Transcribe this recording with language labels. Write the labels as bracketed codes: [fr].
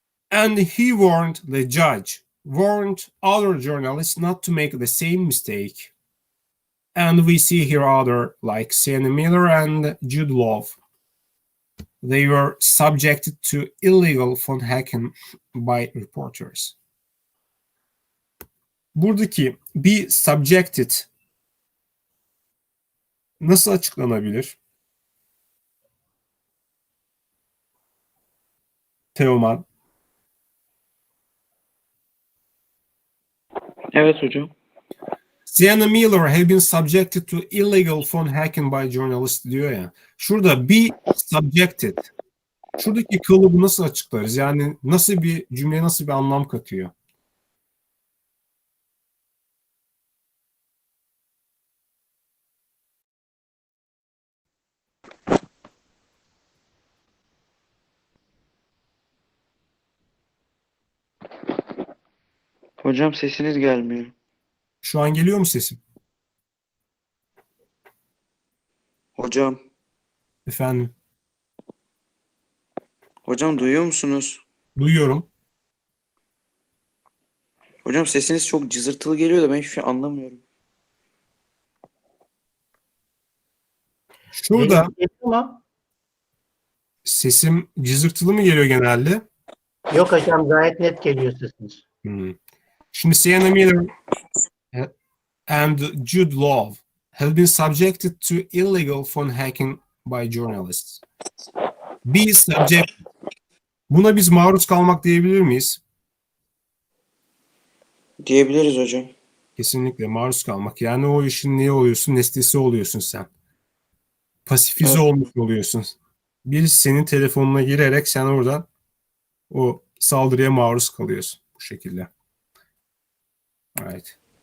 [en] And he warned, the judge warned other journalists not to make the same mistake. And we see here other like Sienna Miller and Jude Law. They were subjected to illegal phone hacking by reporters. [tr] Buradaki be subjected nasıl açıklanabilir? Teoman. Evet hocam. [en] Sienna Miller have been subjected to illegal phone hacking by journalists [tr] diyor ya. Şurada be subjected. Şuradaki kalıbı nasıl açıklarız? Yani nasıl bir cümleye nasıl bir anlam katıyor? Hocam sesiniz gelmiyor. Şu an geliyor mu sesim? Hocam. Efendim? Hocam duyuyor musunuz? Duyuyorum. Hocam sesiniz çok cızırtılı geliyor da ben hiçbir şey anlamıyorum. Şurada sesim cızırtılı mı geliyor genelde? Yok hocam gayet net geliyor sesiniz. [en] Şimdi Sienna Miller and Jude Law have been subjected to illegal phone hacking by journalists. Be subject. [tr] Buna biz maruz kalmak diyebilir miyiz? Diyebiliriz hocam. Kesinlikle maruz kalmak. Yani o işin ne oluyorsun? Nesnesi oluyorsun sen. Pasifize Evet. olmuş oluyorsun. Birisi senin telefonuna girerek sen oradan o saldırıya maruz kalıyorsun bu şekilde. Evet.